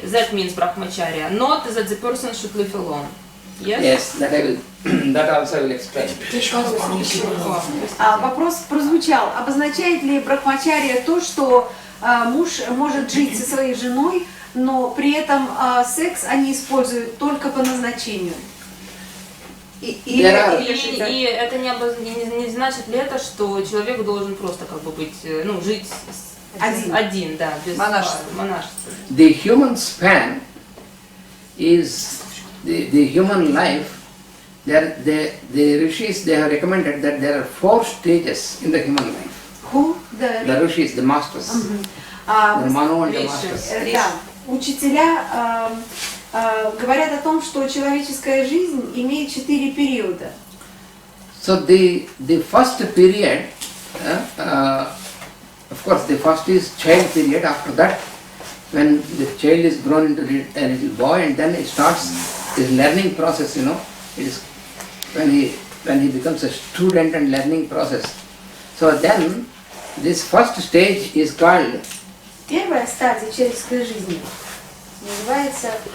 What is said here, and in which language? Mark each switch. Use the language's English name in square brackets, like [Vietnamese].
[English] That means brahmacharya, not that the person should live alone. Yes, that also I will explain. [Russian] Вопрос прозвучал. Обозначает ли брахмачария то, что муж может жить со своей женой, но при этом секс они используют только по назначению? И это не значит ли это, что человек должен просто как бы быть, жить один, да, без монашества? [English] The human span is the human life. The rishis, they have recommended that there are 4 stages in the human life. Who? The rishis, the masters. The Manu and the masters. [Russian] Да. Учителя говорят о том, что человеческая жизнь имеет 4 периода. [English] So the first period, of course, the first is child period. After that, when the child is grown into a little boy, and then it starts his learning process. It is when he becomes a student and learning process. So then this first stage is called [Russian] Первая стадия человеческой жизни называется